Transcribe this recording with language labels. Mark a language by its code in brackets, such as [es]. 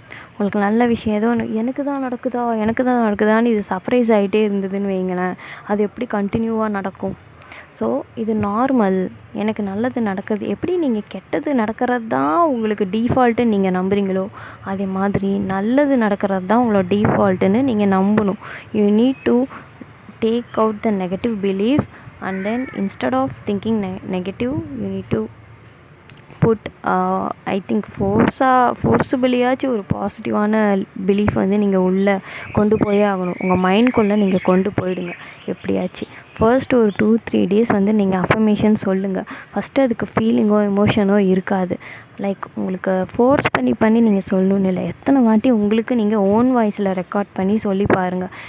[ta] உங்களுக்கு நல்ல விஷயம் ஏதோ ஒன்று எனக்கு தான் நடக்குதான்னு இது சர்ப்ரைஸ் ஆகிட்டே இருந்ததுன்னு வைங்களேன், அது எப்படி கண்டினியூவாக நடக்கும்? ஸோ இது நார்மல். எனக்கு நல்லது நடக்குது. எப்படி நீங்கள் கெட்டது நடக்கிறது தான் உங்களுக்கு டீஃபால்ட்டுன்னு நீங்கள் நம்புறீங்களோ அதே மாதிரி நல்லது நடக்கிறது தான் உங்களோட டீஃபால்ட்டுன்னு நீங்கள் நம்பணும். [en] you need to take out the negative belief, and then instead of thinking negative you need to put I think [ta] ஃபோர்ஸபிளியாச்சும் ஒரு பாசிட்டிவான பிலீஃப் வந்து நீங்கள் உள்ளே கொண்டு போயே ஆகணும். உங்கள் மைண்ட்குள்ளே நீங்கள் கொண்டு போயிடுங்க எப்படியாச்சு. ஃபர்ஸ்ட் ஒரு 2-3 days வந்து நீங்கள் அஃபர்மேஷன் சொல்லுங்கள். ஃபஸ்ட்டு அதுக்கு ஃபீலிங்கோ எமோஷனோ இருக்காது. லைக் உங்களுக்கு ஃபோர்ஸ் பண்ணி நீங்கள் சொல்லணும்னு இல்லை, எத்தனை வாட்டி உங்களுக்கு நீங்கள் ஓன் வாய்ஸில் ரெக்கார்ட் பண்ணி சொல்லி பாருங்கள்.